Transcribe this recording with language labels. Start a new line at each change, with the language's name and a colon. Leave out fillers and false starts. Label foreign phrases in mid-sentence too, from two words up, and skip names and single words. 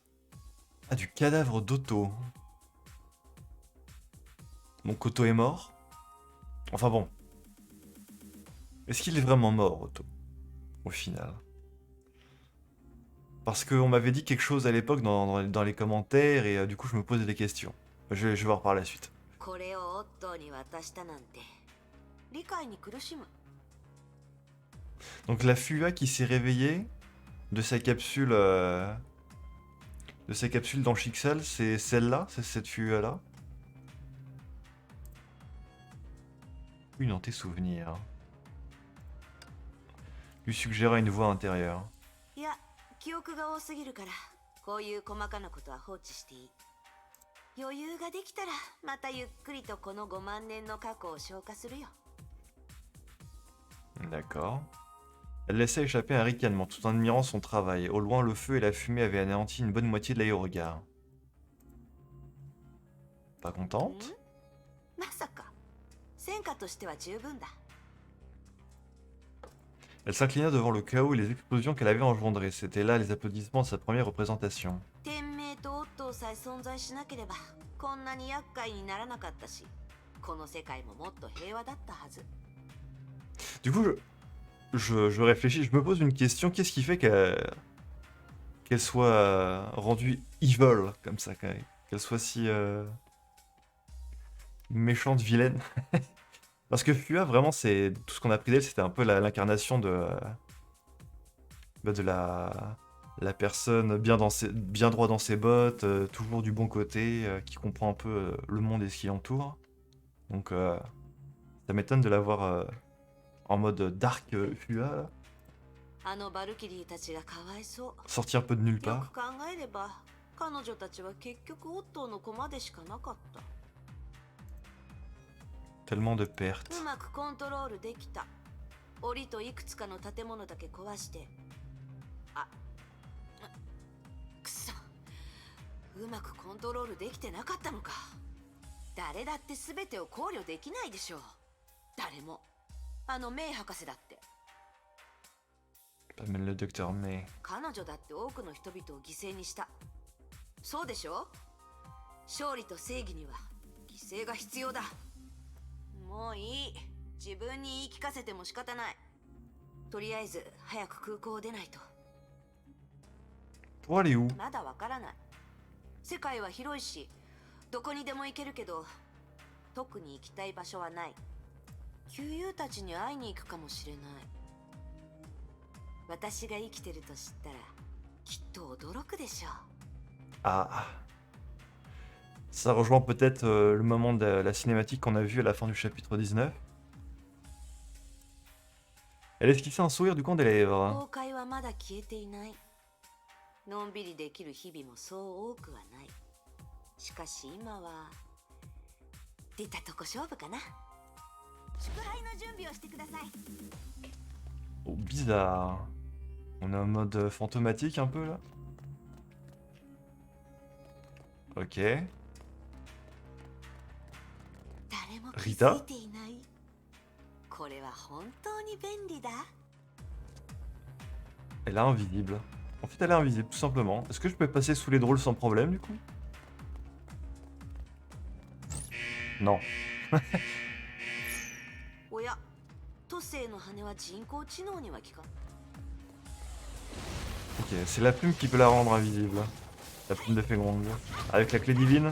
French: Ah, du cadavre d'Otto. Donc Otto est mort. Enfin bon. Est-ce qu'il est vraiment mort, Otto, au final? Parce qu'on m'avait dit quelque chose à l'époque dans les commentaires et du coup je me posais des questions. Je vais voir par la suite.
Japanese: これをオットーに渡したなんて理解に苦しむ。
French: Donc la Fua qui s'est réveillée de sa capsule, dans Chixal, c'est celle-là, c'est cette Fua-là. Oui, dans tes souvenirs. Lui suggéra une voix intérieure.
Japanese: いや、記憶が多すぎるからこういう細かなことは放置していい。余裕ができたらまたゆっくりとこの5万年の過去を消化するよ。
French: D'accord. Elle laissa échapper un ricanement tout en admirant son travail. Au loin, le feu et la fumée avaient anéanti une bonne moitié de l'aérogare. Pas contente?
Japanese: まさか戦果としては十分だ。
French: Elle s'inclina devant le chaos et les explosions qu'elle avait engendrées. C'étaient là les applaudissements de sa première représentation.
Japanese: 天命とオットーさえ存在しなければこんなに厄介にならなかったし、この世界ももっと平和だったはず。
French: Du coup, je réfléchis, je me pose une question. Qu'est-ce qui fait qu'elle soit rendue evil comme ça, qu'elle soit si méchante, vilaine? Parce que Fua, vraiment, c'est tout ce qu'on a pris d'elle, c'était un peu l'incarnation de la personne bien droit dans ses bottes, toujours du bon côté, qui comprend un peu le monde et ce qui l'entoure. Donc, ça m'étonne de l'avoir en mode dark Fua, là.
Japanese: あのバルキリーたちがかわいそ
French: Sorti un peu de nulle
Japanese: う。よ
French: part.
Japanese: く考えれば彼女たちは結局オットーの駒でしかなかった。
French: Tellement de pertes.
Japanese: うまくコントロールできた。檻といくつかの建物だけ壊して。あ、くそ。うまくコントロールできてなかったのか。誰だって全てを考慮できないでしょう。誰も。あのメイ博士だって。
French: Pas mal le docteur May.
Japanese: 彼女だって多くの人々を犠牲にした。そうでしょ。勝利と正義には犠牲が必要だ。もういい。自分に言い聞かせても仕方ない。とりあえず早く空港を出ないと。
French: Pour aller où?
Japanese: まだわからない。世界は広いしどこにでも行けるけど、特に行きたい場所はない。旧友たちに会いに行くかもしれない。私が生きてると知ったらきっと驚くでしょう。
French: Ah. Ça rejoint peut-être le moment de la cinématique qu'on a vu à la fin du chapitre 19. Elle esquissait un sourire du coin des lèvres.
Japanese: 崩壊はまだ消えていない。のんびりできる日々もそう多くはない。しかし今は出たとこ勝負かな。祝杯の準備をしてください。
French: Oh, bizarre. On est en mode fantomatique un peu là. Ok.
Japanese: 誰も気リタづいていない。これは本当に便利だ。
French: Elle est invisible. En fait, elle est invisible, tout simplement. Est-ce que je peux passer sous les drôles sans problème, du coup? Non.
Japanese: おや、都政の羽は人工知能には効かん。
French: Ok, c'est la plume qui peut la rendre invisible. La plume de Fengrong. Avec la clé divine.